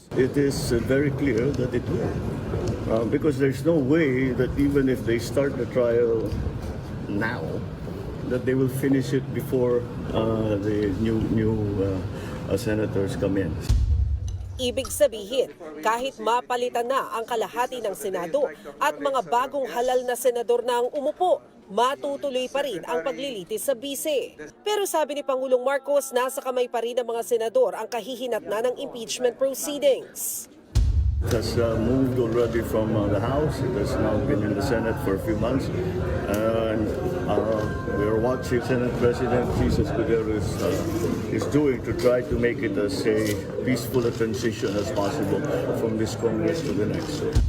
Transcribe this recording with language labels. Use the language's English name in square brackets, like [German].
[English] it is very clear that it will. Because there's no way that even if they start the trial now, that they will finish it before the new senators come in. [Filipino] ibig sabihin kahit mapalitan na ang kalahati ng Senado at mga bagong halal na senador na ang umupo, matutuloy pa rin ang paglilitis sa bise. Pero sabi ni Pangulong Marcos, nasa kamay pa rin ng mga senador ang kahihinatnan ng impeachment proceedings. [English] It has moved already from the House. It has now been in the Senate for a few months. And we are watching Senate President Jesus Escudero is doing to try to make it as a peaceful a transition as possible from this Congress to the next.